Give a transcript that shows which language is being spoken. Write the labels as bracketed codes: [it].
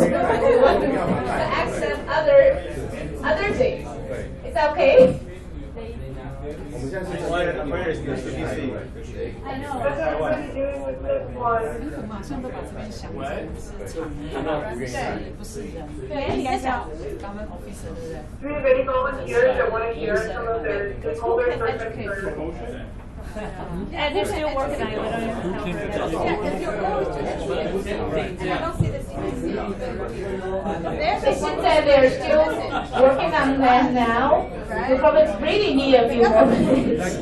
[en] We want to accept other things. Is that okay? Where is the CDC? I know. What's everybody doing with this one? [zh] 马上都把这边想成是厂，不是人。对，应该是。 [en] government officer [zh] 对不对？ [en] Do we have any volunteers that want to hear some of their stakeholders or concerns? And they're still working on it. We don't even know. I don't see the CDC. Since they're still working on that now, we probably really need a few more minutes.